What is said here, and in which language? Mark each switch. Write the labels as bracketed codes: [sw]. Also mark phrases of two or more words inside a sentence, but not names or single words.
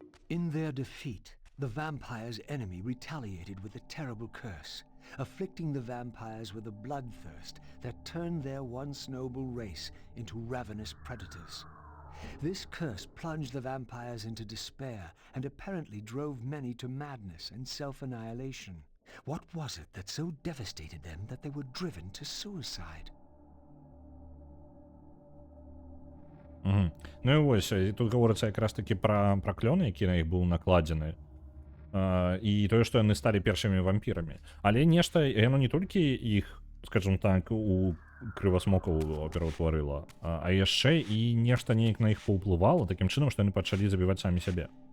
[en] In their defeat, the vampire's enemy retaliated with a terrible curse, afflicting the vampires with a bloodthirst that turned their once noble race into ravenous predators. This curse plunged the vampires into despair and apparently drove many to madness and self-annihilation. What was it that so devastated them that they were driven to suicide? Угу. [uk] Ну і ось, і тут говориться якраз таки про клён, які на іх быў накладзены. [be] І тое, што яны сталі першымі вампірамі. Але нешта, яно не толькі іх, скажем так, у крывасмокаў пераўтварыла, а яшчэ і нешта неяк на іх паўплывала, такім чынам, што яны пачалі забіваць самі сябе.